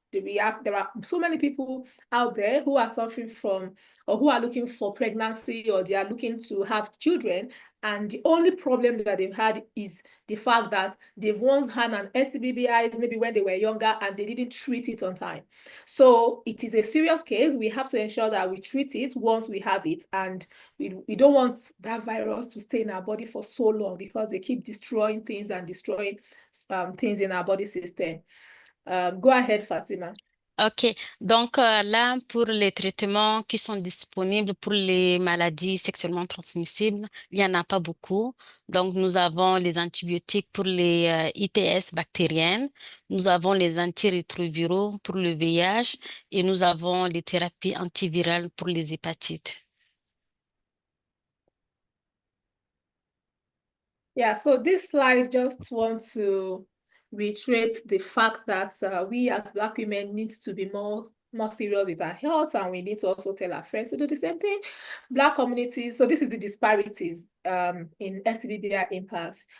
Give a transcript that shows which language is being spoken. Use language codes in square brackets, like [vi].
[en] There are so many people out there who are suffering from, or who are looking for pregnancy, or they are looking to have children, and the only problem that they've had is the fact that they've once had an STBBI maybe when they were younger and they didn't treat it on time. So it is a serious case. We have to ensure that we treat it once we have it, and we don't want that virus to stay in our body for so long, because they keep destroying things and destroying things in our body system. Go ahead, Fatima. [fr] OK, donc là, pour les traitements qui sont disponibles pour les maladies sexuellement transmissibles, il n'y en a pas beaucoup. Donc, nous avons les antibiotiques pour les ITS bactériennes, nous avons les antirétroviraux pour le VIH et nous avons les thérapies antivirales pour les hépatites. [en] Yeah, so this slide just wants to reiterate the fact that we as Black women need to be more serious with our health, and we need to also tell our friends to do the same thing. Black communities, so this is the disparities in STBBI impacts.